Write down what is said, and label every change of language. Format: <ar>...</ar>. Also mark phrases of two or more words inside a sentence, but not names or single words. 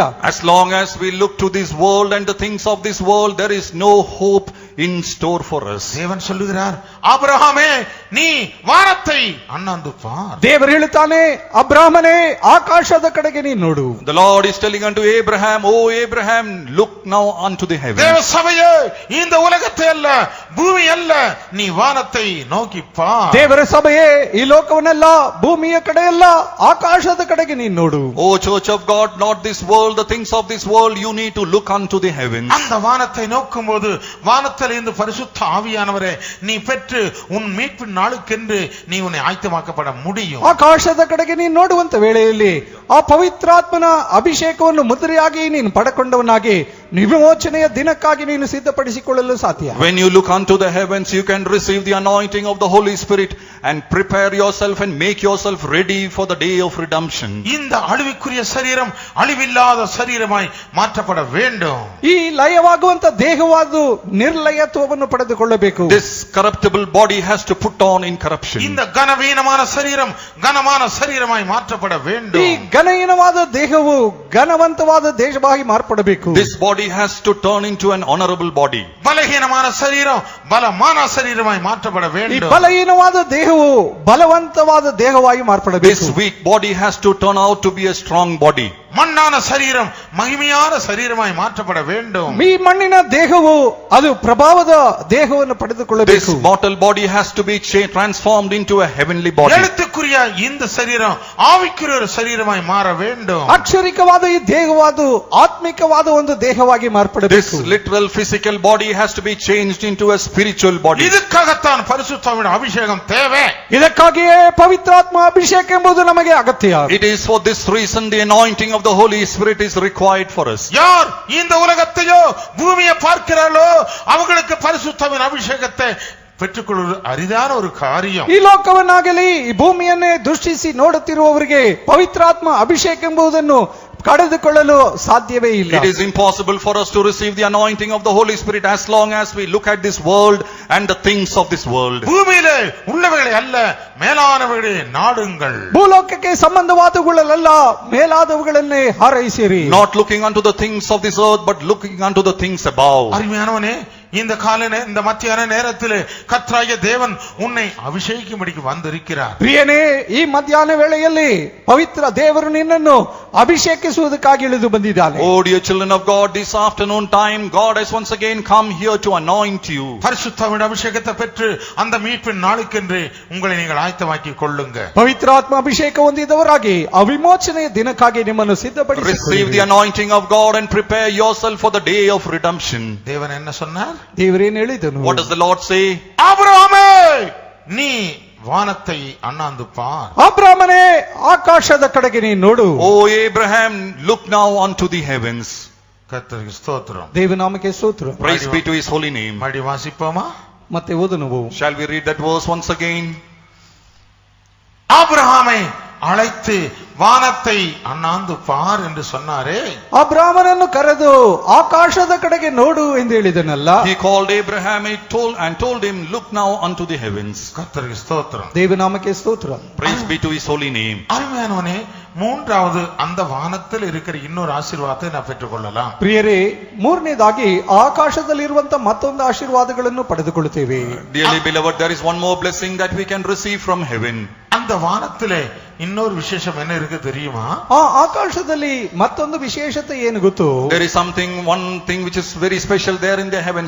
<en>As long as we look to this world and the things of this world, there is no hope in store for us.</en> <ta>தேவன் சொல்லுகிறார், ஆபிரகாமே நீ வானத்தை அண்ணாந்து பார்.</ta> <kn>ದೇವರು ಹೇಳುತ್ತಾನೆ, ಅಬ್ರಾಮನೇ ಆಕಾಶದ ಕಡೆಗೆ ನೀನು ನೋಡು.</kn> <en>The Lord is telling unto Abraham, O Abraham, look now unto the heavens.</en> <ta>தேவ சபையே, இந்த உலகத்தை அல்ல, பூமி அல்ல, நீ வானத்தை நோக்கி பார்.</ta> <kn>ದೇವರ ಸಭೆಯೇ, ಈ ಲೋಕವನ್ನೆಲ್ಲ, ಭೂಮಿಯ ಕಡೆ ಅಲ್ಲ, ಆಕಾಶದ ಕಡೆಗೆ ನೀನು ನೋಡು.</kn> <en>O church of God, not this world, the things of this world, you need to look unto the heavens.</en> <ta>அந்த வானத்தை நோக்கும்போது வானத்தில் இந்த பரிசுத்த ஆவியானவரே நீ பெற்று உன் மீட்பின் நாளுக்கென்று நீ உன்னை ஆயத்தமாக்கப்பட முடியும்.</ta> <kn>ಆಕಾಶದ ಕಡೆಗೆ ನೀನು ನೋಡುವಂತ ವೇಳೆಯಲ್ಲಿ ಆ ಪವಿತ್ರಾತ್ಮನ ಅಭಿಷೇಕವನ್ನು ಮುದ್ರೆಯಾಗಿ ನೀನು ಪಡೆಕೊಂಡವನಾಗಿ ವಿಮೋಚನೆಯ ದಿನಕ್ಕಾಗಿ ನೀನು ಸಿದ್ಧಪಡಿಸಿಕೊಳ್ಳಲು ಸಾಧ್ಯ.</kn> <en>When you look unto the heavens, you can receive the anointing of the Holy Spirit and prepare yourself and make yourself ready for the day of redemption.</en> <ta>இந்த அழிவுக்குரிய சரீரம் அழிவில்லாத சரீரமாய் மாற்றப்பட வேண்டும்.</ta> <kn>ಈ ಲಯವಾಗುವಂತ ದೇಹವಾದು ನಿರ್ಲಯತ್ವವನ್ನು ಪಡೆದುಕೊಳ್ಳಬೇಕು.</kn> <en>This corruptible body has to put on incorruption.</en> <ta>இந்த கனவீனமான சரீரம் கனமான சரீரமாய் மாற்றப்பட</ta> <kn>ಈ</kn> <ta>வேண்டும்.</ta> <kn>ಘನಹೀನವಾದ ದೇಹವು ಘನವಂತವಾದ ದೇಹವಾಗಿ ಮಾರ್ಪಡಬೇಕು.</kn> <en>This body has to turn into an honorable body.</en> <ta>பலகீனமான சரீரம் பலமான சரீரமாய் மாற்றப்பட</ta> <kn>ಈ</kn> <ta>வேண்டும்.</ta> <kn>ಬಲಹೀನವಾದ ದೇಹವು ಬಲವಂತವಾದ ದೇಹವಾಗಿ ಮಾರ್ಪಡಬೇಕು.</kn> <en>This weak body has to turn out to be a strong body.</en> <ta>மண்ணான சரீரம் மகிமையான சரீரமாய் மாற்றப்பட வேண்டும்.</ta> <kn>ಈ ಮಣ್ಣಿನ ದೇಹವು ಅದು ಪ್ರಭಾವದ ದೇಹವನ್ನು</kn> <en>This</en> <kn>ಪಡೆದುಕೊಳ್ಳಬೇಕು.</kn> <en>mortal body has to be transformed into a heavenly body.</en> <ta>எழுத்துக்குரிய இந்த சரீரம் ஆவிக்குரிய ஒரு சரீரமாய் மாற வேண்டும்.</ta> <kn>ಅಕ್ಷರಿಕವಾದ ಈ ದೇಹವಾದು ಆತ್ಮಿಕವಾದ ಒಂದು ದೇಹವಾಗಿ</kn> <en>This</en> <kn>ಮಾರ್ಪಡಬೇಕು.</kn> <en>literal physical body has to be changed into a spiritual body.</en> <ta>இதுக்காகத்தான் பரிசுத்தாவின் அபிஷேகம் தேவை.</ta> <kn>ಇದಕ್ಕಾಗಿಯೇ ಪವಿತ್ರಾತ್ಮ ಅಭಿಷೇಕ ಎಂಬುದು ನಮಗೆ ಅಗತ್ಯ.</kn> <en>It is for this reason the anointing of the Holy Spirit is required for us.</en> <ta>யார் இந்த உலகத்தையோ பூமியை பார்க்கிறாளோ அவங்களுக்கு பரிசுத்தாவின் அபிஷேகத்தை பெற்றுக்கொள்வது அரிதான ஒரு காரியம்.</ta> <kn>ಈ ಲೋಕವನ್ನಾಗಲಿ ಈ ಭೂಮಿಯನ್ನೇ ದೃಷ್ಟಿಸಿ ನೋಡುತ್ತಿರುವವರಿಗೆ ಪವಿತ್ರಾತ್ಮ ಅಭಿಷೇಕ ಎಂಬುದನ್ನು ಕಳೆದುಕೊಳ್ಳಲು ಸಾಧ್ಯವೇ ಇಲ್ಲ.</kn> <en>It is impossible for us to receive the anointing of the Holy Spirit as long as we look at this world and the things of this world.</en> <ta>பூமியிலே உள்ளவைகளை அல்ல மேலானவைகளை நாடுங்கள்.</ta> <kn>ಭೂಲೋಕಕ್ಕೆ ಸಂಬಂಧವಾದವುಗಳಲ್ಲ, ಮೇಲಾದವುಗಳನ್ನೇ ಹಾರೈಸಿರಿ.</kn> <en>Not looking unto the things of this earth, but looking unto the things above.</en> <ta>அருமையானவனே, இந்த இந்த மத்தியான நேரத்திலே கர்த்தராகிய தேவன் உன்னை அபிஷேகிக்கும்படிக்கு வந்திருக்கிறார்.</ta> <kn>ಪ್ರಿಯನೇ, ಈ ಮಧ್ಯಾಹ್ನ ವೇಳೆಯಲ್ಲಿ ಪವಿತ್ರ ದೇವರು ನಿನ್ನನ್ನು ಅಭಿಷೇಕಿಸುವುದಕ್ಕಾಗಿ ಇಳಿದು ಬಂದಿದ್ದಾನೆ.</kn> <en>Oh dear children of God, this afternoon time God has once again come here to anoint you.</en> <ta>பரிசுத்தாவின் அபிஷேகத்தை பெற்று அந்த மீட்பின் நாளுக்கென்று உங்களை நீங்கள் ஆயத்தமாக்கிக் கொள்ளுங்க.</ta> <kn>ಪವಿತ್ರಾತ್ಮ ಅಭಿಷೇಕ ಹೊಂದಿದವರಾಗಿ ಆ ವಿಮೋಚನೆಯ ದಿನಕ್ಕಾಗಿ ನಿಮ್ಮನ್ನು ಸಿದ್ಧಪಡಿಸಿ</kn> <en>Receive the anointing of God and prepare yourself for the day of redemption.</en> <ta>தேவன் என்ன சொன்னார்?</ta> <kn>ದೇವರೇನು ಹೇಳಿದನು?</kn> <en>What does the Lord say?</en> <ta>ஆபிரகாமே நீ வானத்தை அண்ணாந்து பார்.</ta> <kn>ಅಬ್ರಾಮನೇ ಆಕಾಶದ ಕಡೆಗೆ ನೀನು ನೋಡು.</kn> <en>Oh Abraham, look now unto the heavens.</en> <ta>கர்த்தருக்கு ஸ்தோத்திரம்.</ta> <kn>ದೇವನಾಮಕ್ಕೆ ಸ್ತೋತ್ರ.</kn> <en>Praise be to his holy name.</en> <ta>மறுபடி வாசிப்போமா?</ta> <kn>ಮತ್ತೆ ಓದನು.</kn> <en>Shall we read that verse once again?</en> <ta>ஆபிரகாமை அழைத்து வானத்தை அண்ணாந்து பார் என்று சொன்னாரே.</ta> <kn>ಅಬ್ರಾಮನನ್ನು ಕರೆದು ಆಕಾಶದ ಕಡೆಗೆ ನೋಡು ಎಂದು ಹೇಳಿದನಲ್ಲ.</kn> <en>He called Abraham and told him, look now unto the heavens.</en> <ta>கர்த்தருக்கு ஸ்தோத்திரம்.</ta> <kn>ದೇವನಾಮಕ್ಕೆ ಸ್ತೋತ್ರ.</kn> <en>Praise be to his holy name.</en> <ta>அருமையானவனே, மூன்றாவது அந்த வானத்தில் இருக்கிற இன்னொரு ஆசீர்வாதத்தை நான் பெற்றுக்கொள்ளலாம்.</ta> <kn>ಪ್ರಿಯರೇ, ಮೂರನೇದಾಗಿ ಆಕಾಶದಲ್ಲಿರುವಂತ ಮತ್ತೊಂದು ಆಶೀರ್ವಾದಗಳನ್ನು ಪಡೆದುಕೊಳ್ಳುತ್ತೇವೆ.</kn> <en>Dearly beloved, there is one more blessing that we can receive from heaven.</en> <ta>அந்த வானத்திலே இன்னொரு விசேஷம் என்ன இருக்கு தெரியுமா?</ta> <kn>ಆ ಆಕಾಶದಲ್ಲಿ ಮತ್ತೊಂದು ವಿಶೇಷತೆ ಏನು ಗೊತ್ತು?</kn> <en>There is one thing which is very special there in the heavens.</en>